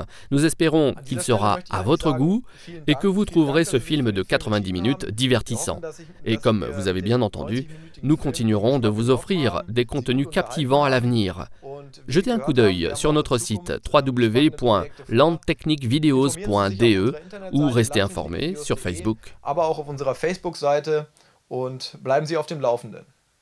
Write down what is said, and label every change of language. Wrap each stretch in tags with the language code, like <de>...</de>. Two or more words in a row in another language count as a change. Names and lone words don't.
<fr>Nous espérons qu'il sera à votre goût et que vous trouverez ce film de 90 minutes divertissant. Et comme vous avez bien entendu, nous continuerons de vous offrir des contenus captivants à l'avenir. Jetez un coup d'œil sur notre site www.landtechnikvideos.de ou restez informés sur Facebook.</fr> <de>Aber auch auf unserer Facebook-Seite und bleiben Sie auf dem Laufenden.</de>